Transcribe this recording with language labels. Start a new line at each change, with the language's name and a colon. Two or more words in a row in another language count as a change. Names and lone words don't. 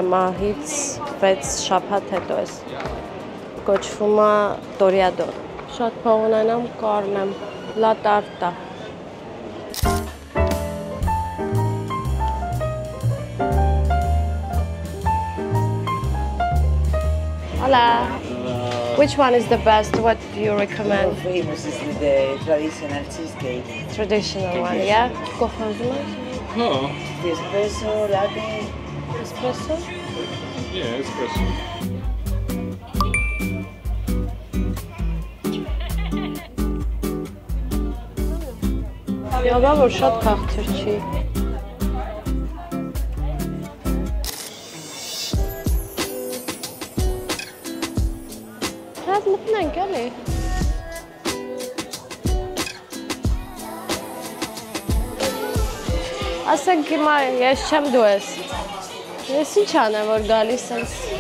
Armenian: մահից 6 շաբաթ հետո էս։ Կոչվում է Տորիադոր, Շատ փող ունենամ, կառնեմ։
Spanish: La tarta։
Armenian: Hola.
English: Which one is the best? What do you recommend? Famous is the traditional cheesecake. Traditional one, yeah? Կողոզում
Armenian: Հա,
English: The espresso, latte. Espresso? yeah, espresso։
Armenian: Յոգա որ շատ քաղցր չի։ Հաց մտնենք էլի։ Ասենք հիմա ես չեմ դու ես։ Ես ինչ անեմ որ գալիս ես։